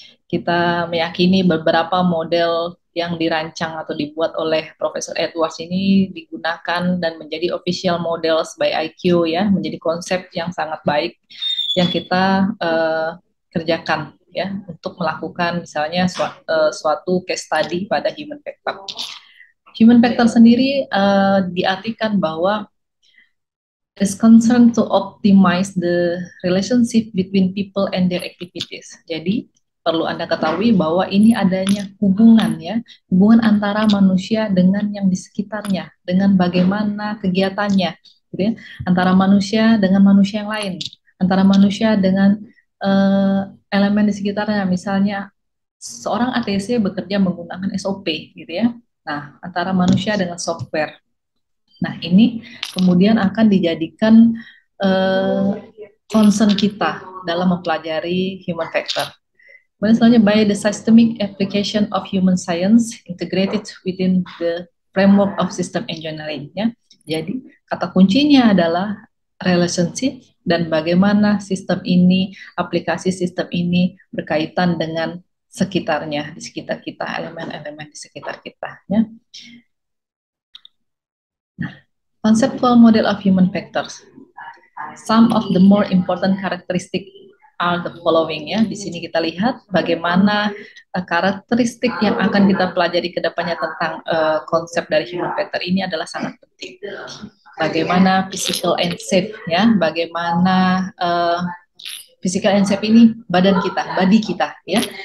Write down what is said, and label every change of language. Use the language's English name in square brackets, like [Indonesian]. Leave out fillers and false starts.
[Indonesian] Kita meyakini beberapa model yang dirancang atau dibuat oleh Profesor Edwards ini digunakan dan menjadi [English] official models by IQ [Indonesian] ya, menjadi konsep yang sangat baik yang kita kerjakan ya untuk melakukan misalnya suatu case study pada human factor. [English] Human factor [Indonesian] sendiri diartikan bahwa [English] is concerned to optimize the relationship between people and their activities. [Indonesian] Jadi perlu Anda ketahui bahwa ini adanya hubungan ya, hubungan antara manusia dengan yang di sekitarnya, dengan bagaimana kegiatannya, gitu ya, antara manusia dengan manusia yang lain, antara manusia dengan elemen di sekitarnya, misalnya seorang ATC bekerja menggunakan SOP, gitu ya. Nah, antara manusia dengan software. Nah, ini kemudian akan dijadikan concern kita dalam mempelajari human factor. [English] Selanjutnya, by the systemic application of human science integrated within the framework of system engineering. Ya. [Indonesian] Jadi, kata kuncinya adalah relationship dan bagaimana sistem ini, aplikasi sistem ini berkaitan dengan sekitarnya, di sekitar kita, elemen-elemen di sekitar kita. Ya. [English] Nah, conceptual model of human factors. Some of the more important characteristic are the following ya. [Indonesian] Di sini kita lihat bagaimana karakteristik yang akan kita pelajari ke depannya tentang konsep dari human factor ini adalah sangat penting. Bagaimana physical and safe ya, bagaimana physical and safe ini badan kita, body kita ya.